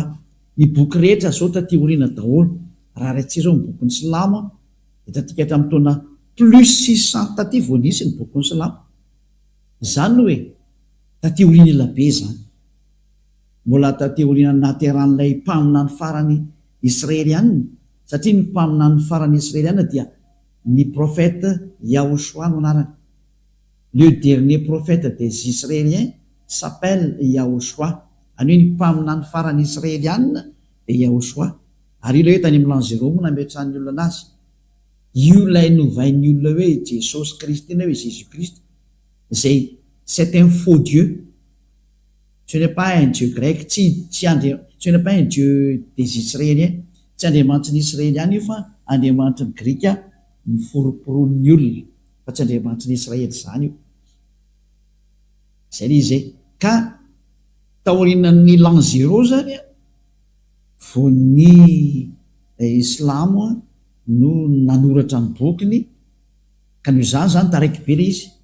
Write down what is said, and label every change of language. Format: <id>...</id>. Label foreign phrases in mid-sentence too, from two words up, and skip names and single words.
<mg>Ny boky rehetra zao taty oriana daholo raha raitsy zao ny boky ny Silamo dia tatika hatramin'ny taona plus 600 taty vao nisy ny boky ny Silamo. Zany hoe taty oriana elabe zany mbola taty oriana nateran'ilay mpamina ny farany israelianina satria ny mpamina ny farany israelianina dia ny prophète Yahoshua no anarany.</mg> <fr>Le dernier prophète des Israéliens s'appelle Yahoshua.</fr> <mg>Any hoe ny mpamina ny farany israelianina dia Yahoshua. Ary io le hoe tany amin'ny l'an 0 moa nametrahan'ny olona anazy io lay novain'ny olona hoe Jesosy Kristy na hoe Jésus Christ zay</mg> <fr>c'est un faux Dieu. Ce n'est pas un Dieu grec, ce n'est pas un Dieu des Israéliens,</fr> <mg>tsy andriamanitra ny Israeliana io fa andriamanitra ny Grika miforoporon'ny olona fa tsy andriamanitra ny Israely zany io. Zay le izay ka taorinan'ny l'an 0 zany vo ny Islamo no nanoratra ny bokiny ka noho izany zany taraiky be le izy</mg>